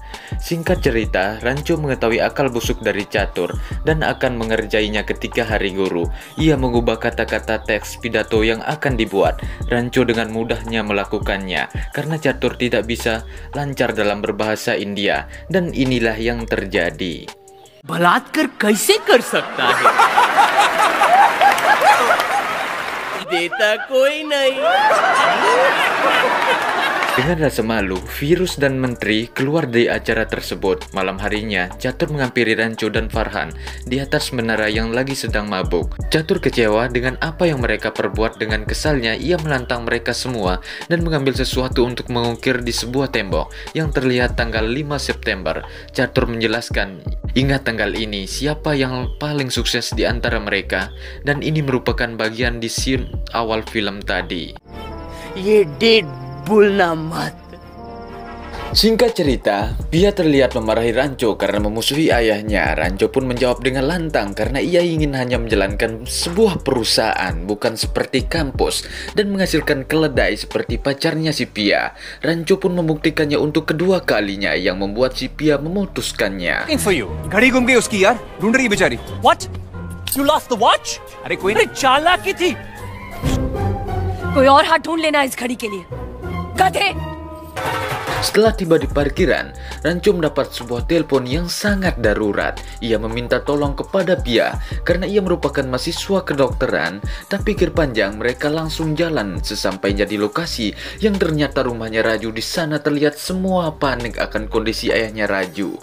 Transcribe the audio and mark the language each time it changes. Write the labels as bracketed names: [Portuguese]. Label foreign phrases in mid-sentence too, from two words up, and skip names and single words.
[Indonesian] Singkat cerita, Ranco mengetahui akal busuk dari Catur dan akan mengerjainya ketika hari guru. Ia mengubah kata-kata teks pidato yang akan dibuat. Ranco dengan mudahnya melakukannya karena Catur tidak bisa lancar dalam berbahasa India, dan inilah yang terjadi. [Hindi] बलात्कार कैसे कर सकता है? देता कोई नहीं. [Indonesian] Dengan rasa malu, Virus dan Menteri keluar dari acara tersebut. Malam harinya, Catur menghampiri Ranco dan Farhan di atas menara yang lagi sedang mabuk. Catur kecewa dengan apa yang mereka perbuat. Dengan kesalnya, ia menantang mereka semua dan mengambil sesuatu untuk mengukir di sebuah tembok yang terlihat tanggal 5 September. Catur menjelaskan, ingat tanggal ini, siapa yang paling sukses di antara mereka, dan ini merupakan bagian di scene awal film tadi. [Hindi] ये डेट भूलना मत. [Indonesian] Singkat cerita, Pia terlihat memarahi Ranco karena memusuhi ayahnya. Ranco pun menjawab dengan lantang karena ia ingin hanya menjalankan sebuah perusahaan, bukan seperti kampus, dan menghasilkan keledai seperti pacarnya si Pia. Ranco pun membuktikannya untuk kedua kalinya yang membuat si Pia memutuskannya. [English] For you. [Hindi] घड़ी गुम गई उसकी यार, ढूंढ रही बेचारी. [English] What? You lost the watch? [Hindi] अरे कोई अरे चालाकी थी. कोई और हाथ ढूंढ लेना इस घड़ी के लिए. गधे. [Indonesian] Setelah tiba di parkiran, Ranco mendapat sebuah telepon yang sangat darurat. Ia meminta tolong kepada Pia karena ia merupakan mahasiswa kedokteran. Tak pikir panjang, mereka langsung jalan. Sesampainya di lokasi yang ternyata rumahnya Raju, di sana terlihat semua panik akan kondisi ayahnya Raju.